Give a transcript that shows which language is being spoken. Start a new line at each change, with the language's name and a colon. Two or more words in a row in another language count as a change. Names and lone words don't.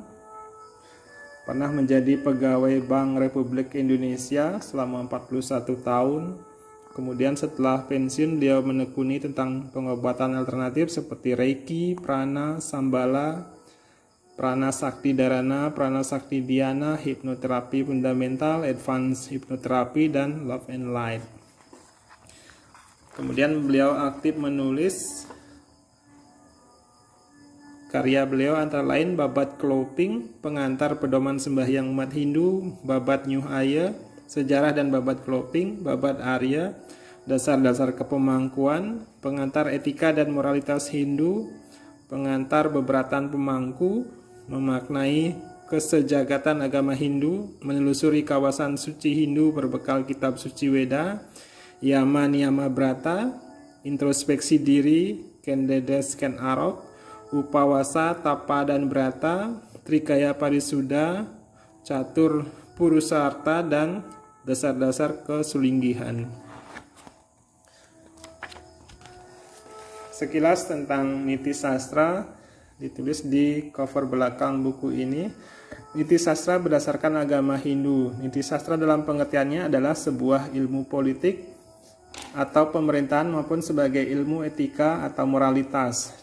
Indonesian: Pernah menjadi pegawai Bank Republik Indonesia selama 41 tahun. Kemudian setelah pensiun dia menekuni tentang pengobatan alternatif seperti Reiki, Prana, Sambala, Prana Sakti Dharana, Prana Sakti Dhyana, hipnoterapi fundamental, advanced hipnoterapi, dan
English: love and light.
Indonesian: Kemudian beliau aktif menulis karya beliau antara lain Babat Kloping, Pengantar Pedoman Sembahyang Umat Hindu, Babat Nyuh Aya, Sejarah dan Babat Kloping, Babat Arya, dasar-dasar kepemangkuan, pengantar etika dan moralitas Hindu, pengantar beberatan pemangku, memaknai kesejagatan agama Hindu, menelusuri kawasan suci Hindu berbekal kitab suci Weda, Yama Niyama Brata, introspeksi diri, Kendedes Ken Arok, Upawasa, Tapa dan Brata, Trikaya Parisuda, Catur Purusarta, dan dasar-dasar kesulinggihan. Sekilas tentang niti sastra ditulis di cover belakang buku ini. Niti sastra berdasarkan agama Hindu. Niti sastra dalam pengertiannya adalah sebuah ilmu politik atau pemerintahan maupun sebagai ilmu etika atau moralitas.